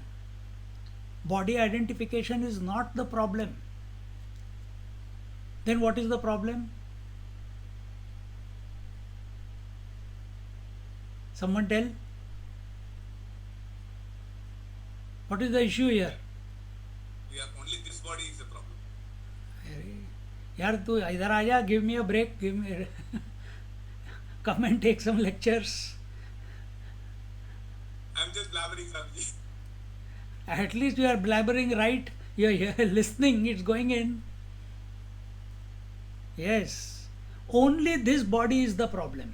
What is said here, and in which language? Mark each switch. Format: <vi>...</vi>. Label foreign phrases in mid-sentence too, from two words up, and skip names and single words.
<en>Body identification is not the problem. Then what is the problem? Someone tell? What is the issue here? Yeah, only this body is a problem.</en> <hi>यार तू इधर आ जा,</hi> <en>give me a break, give me come and take some lectures. I'm just blabbering, Swamiji. At least you are blabbering, right? You are here listening, it's going in. Yes, only this body is the problem.</en>